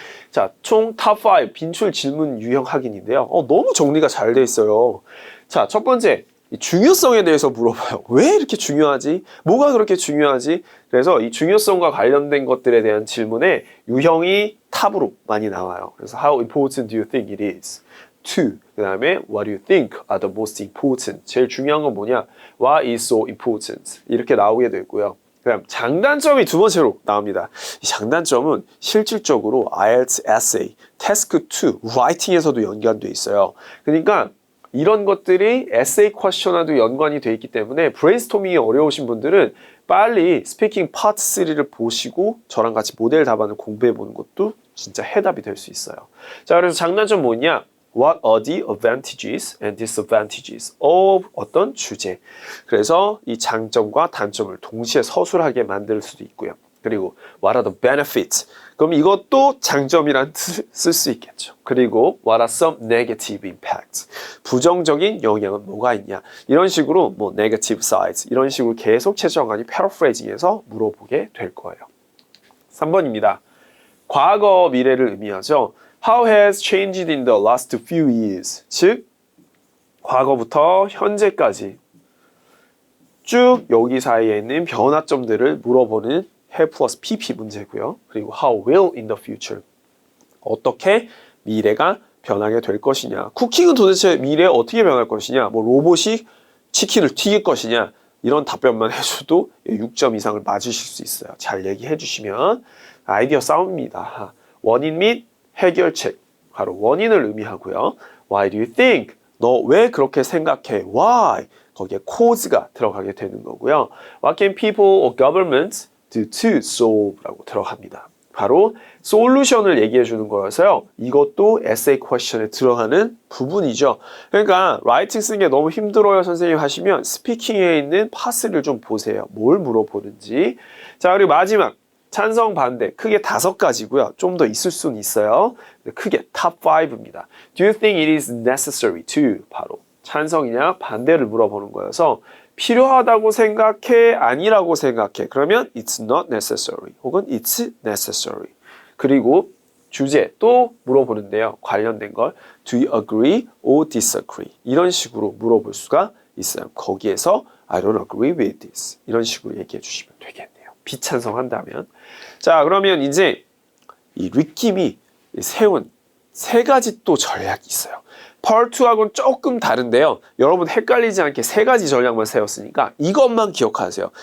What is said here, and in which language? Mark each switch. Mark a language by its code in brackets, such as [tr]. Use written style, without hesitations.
[ko] 자, 총 탑5 빈출 질문 유형 확인인데요. 너무 정리가 잘 돼 있어요. 자, 첫 번째, 중요성에 대해서 물어봐요. 왜 이렇게 중요하지? 뭐가 그렇게 중요하지? 그래서 이 중요성과 관련된 것들에 대한 질문에 유형이 탑으로 많이 나와요. 그래서 [en] How important do you think it is? 2. [ko] 그 다음에 [en] What do you think are the most important? [ko] 제일 중요한 건 뭐냐? [en] What is so important? [ko] 이렇게 나오게 되고요. 그다음 장단점이 두 번째로 나옵니다. 이 장단점은 실질적으로 IELTS essay, task 2, writing에서도 연관돼 있어요. 그러니까 이런 것들이 에세이 퀘스천과도 연관이 돼 있기 때문에 브레인스토밍이 어려우신 분들은 빨리 스피킹 파트 3를 보시고 저랑 같이 모델 답안을 공부해 보는 것도 진짜 해답이 될 수 있어요. 자, 그래서 장단점 뭐냐? [en] What are the advantages and disadvantages of [ko] 어떤 주제. 그래서 이 장점과 단점을 동시에 서술하게 만들 수도 있고요. 그리고 [en] what are the benefits? [ko] 그럼 이것도 장점이란 뜻을 쓸 수 있겠죠. 그리고 [en] what are some negative impacts? [ko] 부정적인 영향은 뭐가 있냐? 이런 식으로 뭐 [en] negative sides [ko] 이런 식으로 계속 최저간이 패러프레이징해서 물어보게 될 거예요. 3번입니다. 과거 미래를 의미하죠. [en] How has changed in the last few years? [ko] 즉 과거부터 현재까지 쭉 여기 사이에 있는 변화점들을 물어보는 have plus pp 문제고요. 그리고 [en] how will in the future? [ko] 어떻게 미래가 변하게 될 것이냐. 쿠킹은 도대체 미래에 어떻게 변할 것이냐. 뭐 로봇이 치킨을 튀길 것이냐. 이런 답변만 해줘도 6점 이상을 맞으실 수 있어요. 잘 얘기해 주시면 아이디어 싸움입니다. 원인 및 해결책, 바로 원인을 의미하고요. [en] Why do you think? [ko] 너 왜 그렇게 생각해? [en] Why? [ko] 거기에 cause가 들어가게 되는 거고요. [en] What can people or governments do to solve? [ko] 라고 들어갑니다. 바로 솔루션을 얘기해 주는 거라서요. 이것도 에세이 퀘스천에 들어가는 부분이죠. 그러니까 라이팅 쓰는 게 너무 힘들어요 선생님 하시면 스피킹에 있는 파스를 좀 보세요. 뭘 물어보는지. 자, 그리고 마지막 찬성 반대 크게 5가지고요. 좀 더 있을 수는 있어요. 크게 탑 5입니다. [en] Do you think it is necessary to? [ko] 바로 찬성이냐 반대를 물어보는 거여서 필요하다고 생각해? 아니라고 생각해? 그러면 [en] it's not necessary [ko] 혹은 [en] it's necessary. [ko] 그리고 주제 또 물어보는데요. 관련된 걸 [en] Do you agree or disagree? [ko] 이런 식으로 물어볼 수가 있어요. 거기에서 [en] I don't agree with this. [ko] 이런 식으로 얘기해 주시면 되겠네요. 비찬성한다면. 자, 그러면 이제 이 리킴이 세운 3가지 또 전략이 있어요. Part 2하고는 조금 다른데요. 여러분 헷갈리지 않게 3가지 전략만 세웠으니까 이것만 기억하세요.